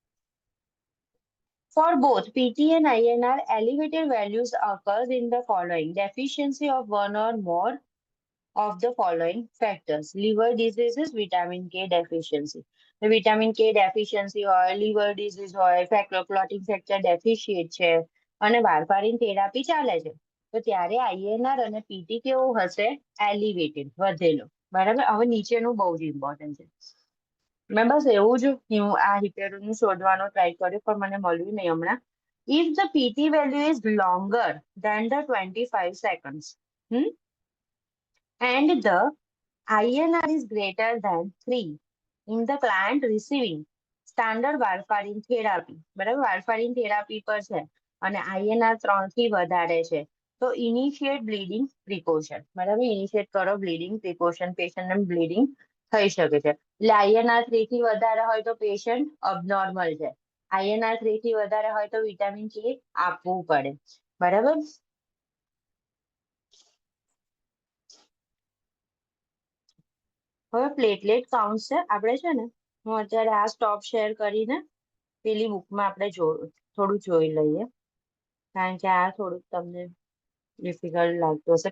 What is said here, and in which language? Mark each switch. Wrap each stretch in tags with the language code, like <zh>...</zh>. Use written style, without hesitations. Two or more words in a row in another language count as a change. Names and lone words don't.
<en>For both PT and INR, elevated values occurs in the following: deficiency of one or more of the following factors: liver diseases, vitamin K deficiency. The vitamin K deficiency</en> <gu>હોય,</gu> <en>liver disease</en> <gu>હોય,</gu> <en>clotting factor deficient</en> <gu>છે અને</gu> <en>warfarin therapy</en> <gu>ચાલે છે, તો ત્યારે INR અને PT કેવું હશે? Elevated, વધેલો. બરાબર. હવે નીચેનું બહુ જ ઇમ્પોર્ટન્ટ છે. મેં બસ એવું જ હું આ હિપેરોનું શોધવાનો ટ્રાય કર્યો પણ મને મળ્યું નહીં હમણાં.</gu> <en>If the PT value is longer than the 25 seconds, and the INR is greater than 3 in the client receiving standard warfarin therapy, બરાબર, warfarin therapy</en> <gu>પર છે અને INR 3 થી વધારે છે, તો</gu> <en>initiate bleeding precaution, બરાબર, initiate કરો bleeding precaution, patient ને bleeding</en> <gu>થઈ શકે છે. એટલે INR 3 થી વધારે હોય તો</gu> <en>patient abnormal</en> <gu>છે, INR 3 થી વધારે હોય તો વિટામિન K આપવું પડે. બરાબર. હવે</gu> <en>platelet count</en> <gu>છે, આપણે છે ને, હું અત્યારે આ</gu> <en>stop share</en> <gu>કરીને પેલી બુકમાં આપણે થોડું જોઈ લઈએ, કારણ કે આ થોડુંક તમને ડિફિકલ્ટ લાગતું હશે.</gu>